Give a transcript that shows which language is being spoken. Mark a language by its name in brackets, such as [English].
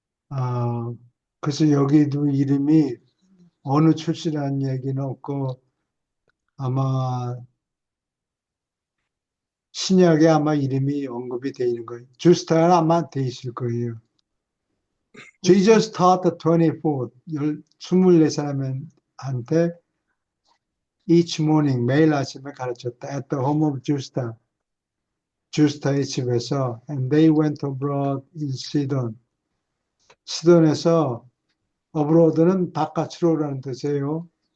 [Korean] 아, 그래서 여기도 이름이 어느 출신이라는 얘기는 없고 아마 신약에 아마 이름이 언급이 되어 있는 거예요. 주스타는 아마 돼 있을 거예요. [English] Jesus taught the 24, [Korean] 24사람한테 [English] each morning, [Korean] 매일 아침에 가르쳤다. [English] At the home of Justa, [Korean] 주스타의 집에서 [English] and they went abroad in Sidon. [Korean] 시돈에서 abroad는 바깥으로라는 뜻이에요.